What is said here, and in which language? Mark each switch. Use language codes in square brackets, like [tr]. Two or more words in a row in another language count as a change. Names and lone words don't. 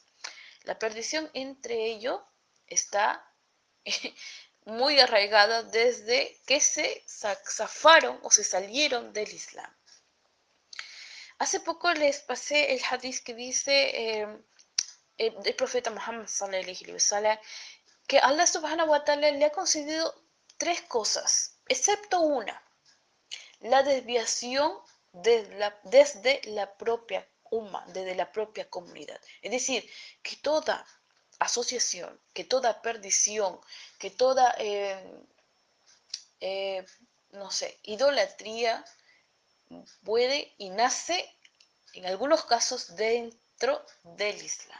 [es] La perdición entre ellos está muy arraigada desde que se zafaron o se salieron del Islam. Hace poco les pasé el hadith que dice el profeta Muhammad [ar] صلى الله عليه وسلم [es] que [ar] الله سبحانه وتعالى [es] le ha concedido 3 cosas, excepto una, la desviación desde la propia umma, desde la propia comunidad. Es decir, que toda asociación, que toda perdición, que toda, no sé, idolatría puede y nace en algunos casos dentro del Islam.